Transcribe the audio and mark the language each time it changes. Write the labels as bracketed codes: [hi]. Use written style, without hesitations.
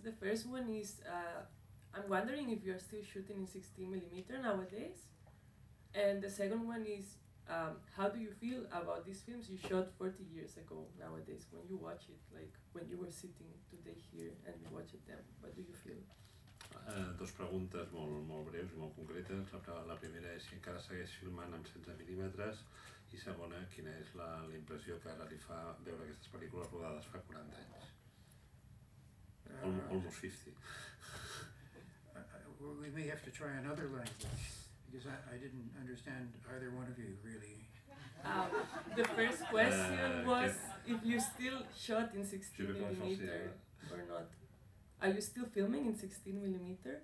[en] The first one is, I'm wondering if you're still shooting in 16mm nowadays. And the second one is, how do you feel about these films you shot 40 years ago nowadays, when you watch it, like when you were sitting today here and you watched them? What do you feel? [ca] Dos preguntes molt breus i molt concretes. La primera és si encara segueix filmant amb 16mm, i segona, quina és la impressió que ara li fa veure aquestes pel·lícules rodades fa 40 anys. [en] Almost 50. We may have to try another language, because I didn't understand either one of you, really. The first question was if you still shot in 16mm or not. Are you still filming in 16mm?